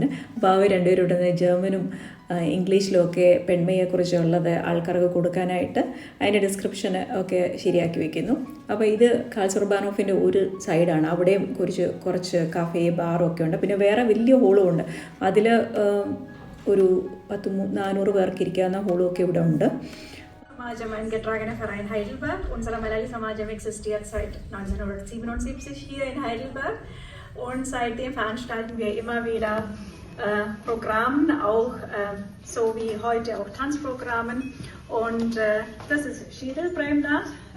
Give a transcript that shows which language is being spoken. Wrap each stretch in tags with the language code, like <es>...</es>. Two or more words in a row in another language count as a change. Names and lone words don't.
<ml>അപ്പോൾ അവർ രണ്ടുപേരും ഇടുന്ന ജർമ്മനും ഇംഗ്ലീഷിലും ഒക്കെ പെൺമയെക്കുറിച്ചുള്ളത് ആൾക്കാർക്ക് കൊടുക്കാനായിട്ട് അതിൻ്റെ ഡിസ്ക്രിപ്ഷൻ ഒക്കെ ശരിയാക്കി വയ്ക്കുന്നു. അപ്പോൾ ഇത് കാൾസ്റ്റോർ ബാനോഫിൻ്റെ ഒരു സൈഡാണ്. അവിടെയും കുറച്ച്</ml> <en>cafe bar</en> <ml>ഒക്കെ ഉണ്ട്. പിന്നെ വേറെ വലിയ ഹോളും ഉണ്ട്. അതിൽ ഒരു 400 പേർക്ക് ഇരിക്കാവുന്ന ഹോളും ഒക്കെ ഇവിടെ ഉണ്ട്.</ml> <de>Samajem eingetragene Verein Heidelberg. Unser Malayali Samajem existiert seit 1977 hier in Heidelberg. Und seitdem veranstalten wir immer wieder Programme, auch so wie heute auch Tanzprogrammen. Und das ist Shidel Premdas.</de>